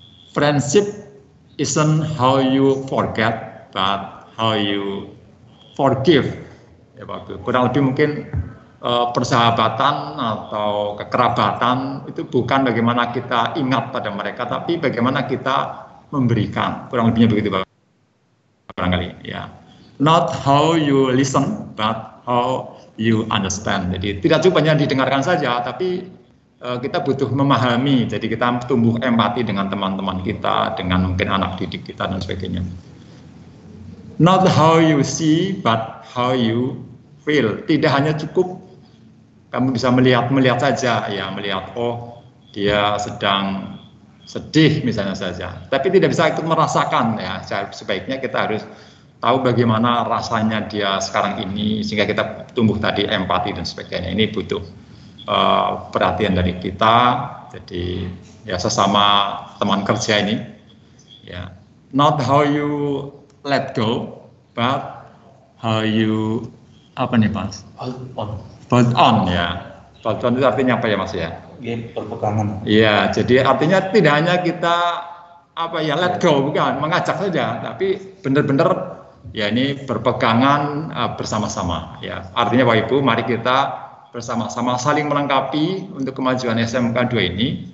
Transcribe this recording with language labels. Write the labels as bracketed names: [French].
[English] Friendship isn't how you forget, but how you forgive. [Indonesian] Ya, Pak. Kurang lebih mungkin persahabatan atau kekerabatan itu bukan bagaimana kita ingat pada mereka, tapi bagaimana kita memberikan. Kurang lebihnya begitu, Pak. Barangkali ya. [English] Not how you listen, but how you understand. [Indonesian] Jadi tidak cuma hanya didengarkan saja, tapi kita butuh memahami. Jadi kita tumbuh empati dengan teman-teman kita, dengan mungkin anak didik kita dan sebagainya. [English] Not how you see, but how you feel. [Indonesian] Tidak hanya cukup kamu bisa melihat saja, ya melihat oh dia sedang sedih misalnya saja, tapi tidak bisa ikut merasakan ya. Sebaiknya kita harus tahu bagaimana rasanya dia sekarang ini sehingga kita tumbuh tadi empati dan sebagainya. Ini butuh perhatian dari kita. Jadi ya sesama teman kerja ini ya. [English] Not how you let go, but how you [Indonesian] apa nih Mas? [English] Hold on [Indonesian] ya. Hold on itu artinya apa ya Mas ya? Berpegangan. Iya, jadi artinya tidak hanya kita apa ya [English] let go, [Indonesian] bukan mengajak saja, tapi benar-benar ya ini berpegangan bersama-sama ya. Artinya Bapak Ibu, mari kita bersama-sama saling melengkapi untuk kemajuan SMK 2 ini.